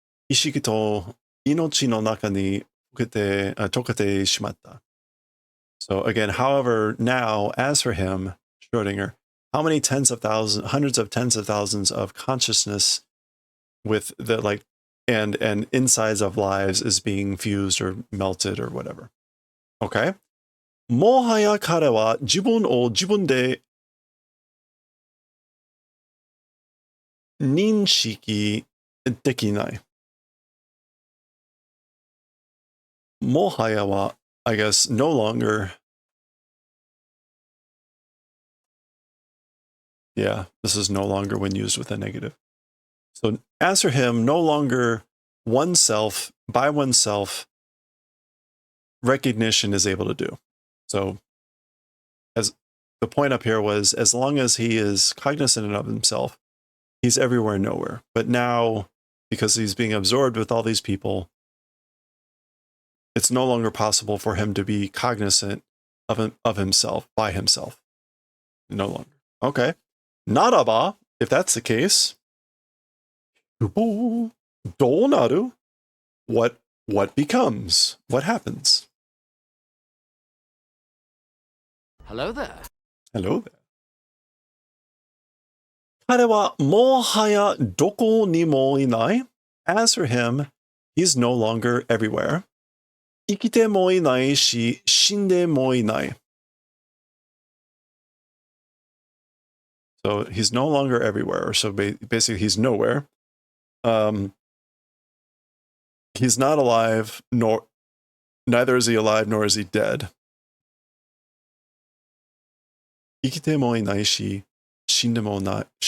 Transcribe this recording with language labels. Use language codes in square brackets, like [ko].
[ja] Ishiki to inochi no naka ni tokete shimatta. [en] So again, however, now as for him, Schrodinger, how many tens of thousands, hundreds of tens of thousands of consciousness with the like and insides of lives is being fused or melted or whatever. Okay. [ja] もはや彼は自分を自分で認識できない。もはやは, [en] I guess, no longer. Yeah, this is no longer when used with a negative. So as for him, no longer oneself, by oneself, recognition is able to do. So as the point up here was, as long as he is cognizant of himself, he's everywhere and nowhere. But now, because he's being absorbed with all these people, it's no longer possible for him to be cognizant of himself, by himself. No longer. Okay. [ja] Naraba, [en] if that's the case, [ja] donaru, [en] what becomes? What happens? Hello there. Hello there. [ja] 彼はもはやどこにもいない. [en] As for him, he's no longer everywhere. [ja] 生きてもいないし、死んでもいない. [en] So he's no longer everywhere. So basically, he's nowhere. He's not alive, neither is he alive, nor is he dead. [ja] 生きてもいないし、死んでもいない.